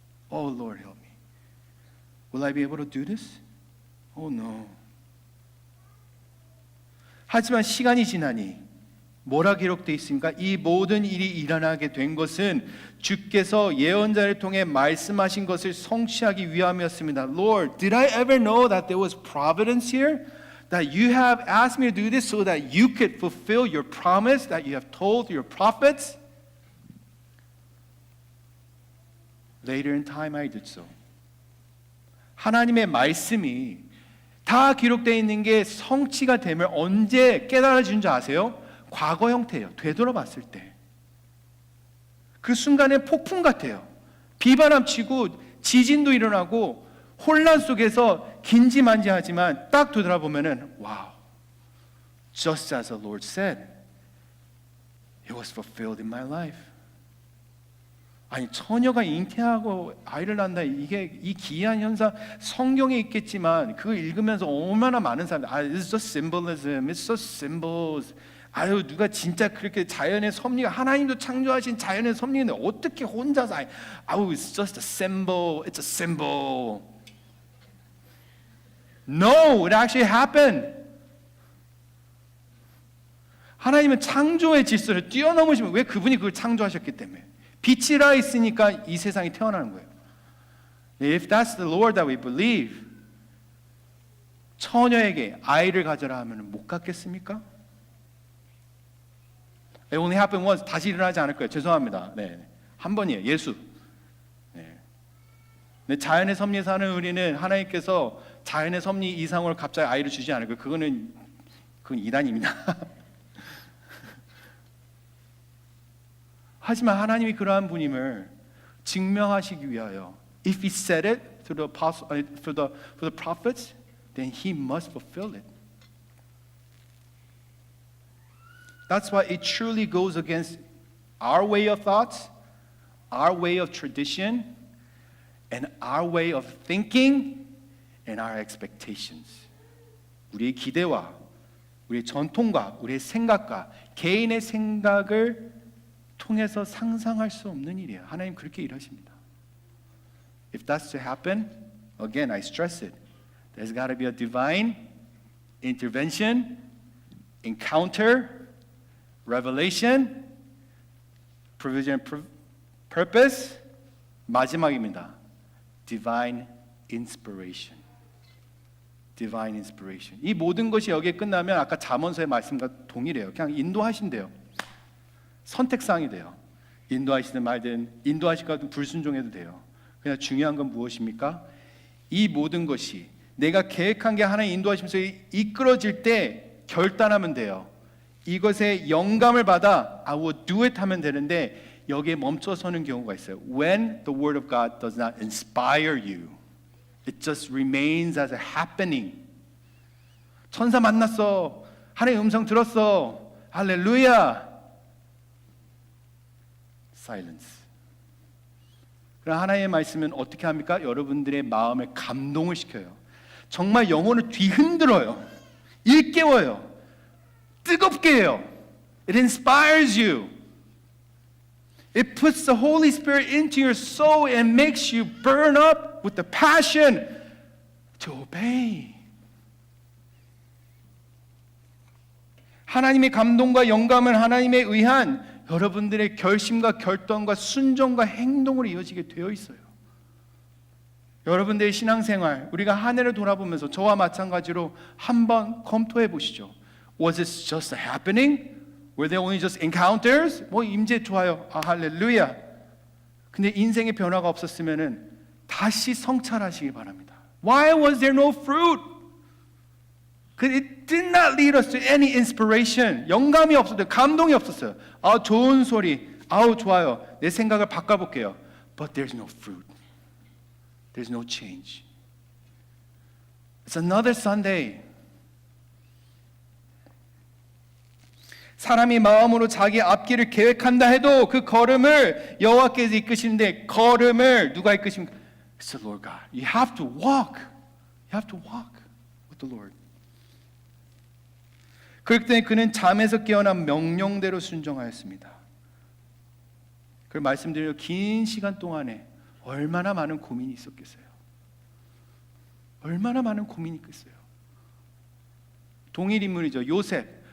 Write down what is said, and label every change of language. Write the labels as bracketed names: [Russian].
[English] Oh Lord help me. Will I be able to do this? Oh no. [Korean] 하지만 시간이 지나니 뭐라 기록되어 있습니까? 이 모든 일이 일어나게 된 것은 주께서 예언자를 통해 말씀하신 것을 성취하기 위함이었습니다. [English] Lord, did I ever know that there was providence here? That you have asked me to do this so that you could fulfill your promise that you have told your prophets? Later in time I did so. [Korean] 하나님의 말씀이 다 기록되어 있는 게 성취가 되면 언제 깨달아진 줄 아세요? 과거 형태예요. 되돌아봤을 때. 그 순간에 폭풍 같아요. 비바람 치고 지진도 일어나고 혼란 속에서 긴지만지하지만 딱 되돌아보면은 와우, [English] just as the Lord said, it was fulfilled in my life. [Korean] 아니 처녀가 잉태하고 아이를 낳는다 이게 이 기이한 현상 성경에 있겠지만 그걸 읽으면서 얼마나 많은 사람들 [English] it's just symbolism, it's just symbols. [Korean] 아유 누가 진짜 그렇게 자연의 섭리가 하나님도 창조하신 자연의 섭리인데 어떻게 혼자서 아우 [English] it's just a symbol, it's a symbol. No, it actually happened. [Korean] 하나님은 창조의 질서를 뛰어넘으시면 왜 그분이 그걸 창조하셨기 때문에 빛이 나 있으니까 이 세상이 태어나는 거예요. [English] If that's the Lord that we believe, [Korean] 처녀에게 아이를 가져라 하면 못 갖겠습니까? [English] It only happened once. [Korean] 다시 일어나지 않을 거예요. 죄송합니다. 네, 한 번이에요. 예수. 네. 근데 자연의 섭리에 사는 우리는 하나님께서 자연의 섭리 이상으로 갑자기 아이를 주지 않을 거예요. 그건 이단입니다. 하지만 하나님이 그러한 분임을 증명하시기 위하여 [English] if he said it to the apostle, for the prophets, then he must fulfill it. That's why it truly goes against our way of thoughts, our way of tradition, and our way of thinking, and our expectations. [Korean] 우리의 기대와 우리의 전통과 우리의 생각과 개인의 생각을 통해서 상상할 수 없는 일이에요. 하나님 그렇게 일하십니다. [English] If that's to happen, again I stress it. There's got to be a divine intervention encounter, revelation, provision, purpose, [Korean] 마지막입니다. [English] divine inspiration. divine inspiration. [Korean] 이 모든 것이 여기에 끝나면 아까 잠언서의 말씀과 동일해요. 그냥 인도하신대요. 선택사항이 돼요. 인도하시든 말든 인도하시거든 불순종해도 돼요. 그냥 중요한 건 무엇입니까? 이 모든 것이 내가 계획한 게 하나님 인도하시면서 이끌어질 때 결단하면 돼요. 이것에 영감을 받아 [English] I will do it [Korean] 하면 되는데 여기에 멈춰서는 경우가 있어요. [English] When the word of God does not inspire you, it just remains as a happening. [Korean] 천사 만났어. 하나님의 음성 들었어. 할렐루야. [English] Silence. [Korean] 그럼 하나님의 말씀은 어떻게 합니까? 여러분들의 마음을 감동을 시켜요. 정말 영혼을 뒤흔들어요. 일깨워요. 뜨겁게 해요. [English] It inspires you. It puts the Holy Spirit into your soul and makes you burn up with the passion to obey. [Korean] 하나님의 감동과 영감은 하나님에 의한 여러분들의 결심과 결단과 순종과 행동으로 이어지게 되어 있어요. 여러분들의 신앙생활, 우리가 한 해를 돌아보면서 저와 마찬가지로 한번 검토해 보시죠. [English] Was it just a happening? Were they only just encounters? [Korean] 뭐 임재 좋아요. 아, 할렐루야. 근데 인생의 변화가 없었으면은 다시 성찰하시기 바랍니다. [English] Why was there no fruit? It did not lead us to any inspiration. [Korean] 영감이 없었어요. 감동이 없었어요. 아, 좋은 소리. 아우, 좋아요. 내 생각을 바꿔볼게요. [English] But there's no fruit. There's no change. It's another Sunday. [Korean] 사람이 마음으로 자기 앞길을 계획한다 해도 그 걸음을 여호와께서 이끄시는데 걸음을 누가 이끄십니까? [English] It's the Lord God. You have to walk. You have to walk with the Lord. [Korean] 그럴 때 그는 잠에서 깨어난 명령대로 순종하였습니다. 그 말씀드린 긴 시간 동안에 얼마나 많은 고민이 있었겠어요. 얼마나 많은 고민이 있겠어요. 동일 인물이죠. 요셉.